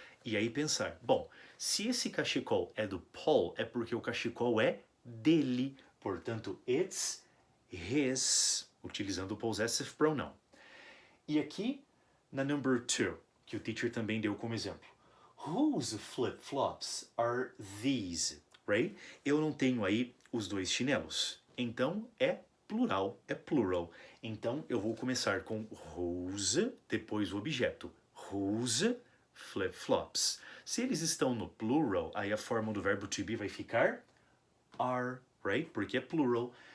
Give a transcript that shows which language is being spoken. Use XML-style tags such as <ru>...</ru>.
<pt>E aí pensar, bom, se esse cachecol é do Paul, é porque o cachecol é dele. Portanto,</pt> <en>it's his,</en> <pt>utilizando o possessive pronoun. E aqui, na number 2, que o teacher também deu como exemplo.</pt> <en>Whose flip-flops are these? Right?</en> <pt>Eu não tenho aí os dois chinelos. Então, é plural, é plural. Então, eu vou começar com whose, depois o objeto.</pt> <en>Whose flip-flops.</en> <pt>Se eles estão no plural, aí a forma do verbo to be vai ficar</pt> <en>are,</en> <pt>right? Porque é plural.</pt>